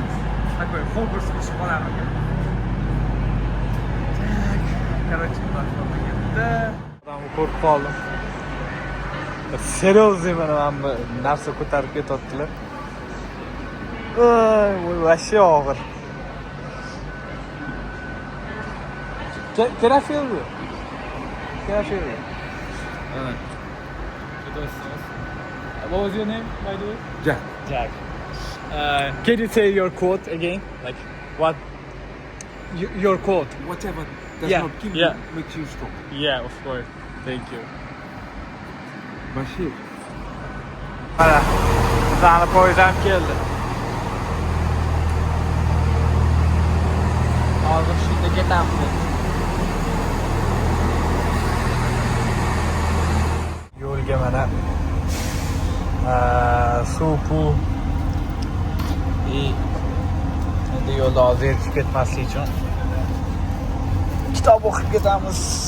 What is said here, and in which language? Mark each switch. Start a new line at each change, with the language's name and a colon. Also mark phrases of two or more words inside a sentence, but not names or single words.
Uzbek: Такой Hogwarts qilib qolardim. Короче, bunday ketdi. Odamni ko'rib qoldim. Серьезный mana bu narsa ko'tarib ketyaptilar. Voy, вообще og'ir.
English: Can I feel you? What was your name, by the way? Jack. Can you say your quote again? Like, what? Your quote. Whatever does Yeah, not kill yeah. you makes you strong. Yeah, of course. Thank you. Bashir.
Uzbek: Mana, bizani poyezddan keldi. Hozir shunda ketamiz. Yo'lga mana suv endi yo'lda hozir yetib ketmaslik uchun kitob o'qib ketamiz.